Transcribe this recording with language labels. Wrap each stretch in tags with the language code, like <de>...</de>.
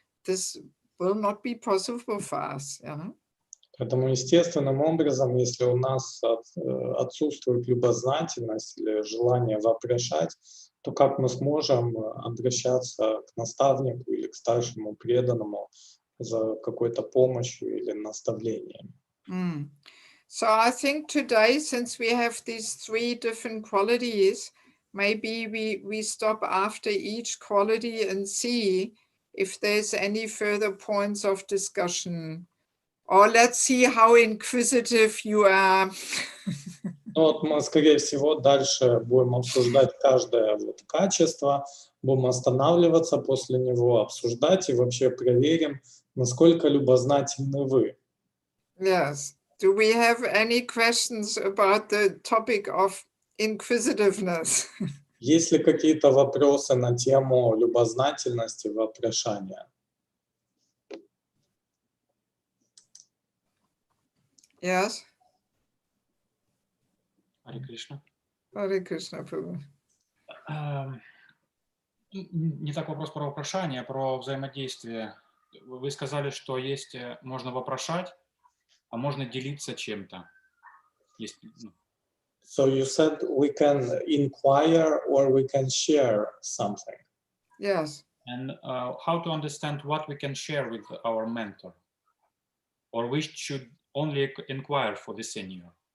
<en>This will not be possible for us.</en> <ru>Поэтому естественным образом, если у нас отсутствует любознательность или желание вопрошать, то как мы сможем обращаться к наставнику или к старшему преданному за какой-то помощью или наставлением?</ru> <en>So I think today, since we have these 3 different qualities, maybe we stop after each quality and see if there's any further points of discussion. Or let's see how inquisitive you are.</en> <ru>Ну вот мы, скорее всего, дальше будем обсуждать каждое качество, будем останавливаться после него, обсуждать и вообще проверим, насколько любознательны вы.</ru> <en>Yes. Do we have any questions about the topic of inquisitiveness?</en> <ru>Есть ли какие-то вопросы на тему любознательности, вопрошания?</ru> <en>Yes.</en> <ru>Харе Кришна. Харе Кришна, Прабhu. Не так вопрос про вопрошание, а про взаимодействие. Вы сказали, что есть, можно вопрошать, а можно делиться чем-то. Есть,</ru> <en>So you said we can inquire or we can share something. Yes. And how to understand what we can share with our mentor? Or we should only inquire for the senior?</en>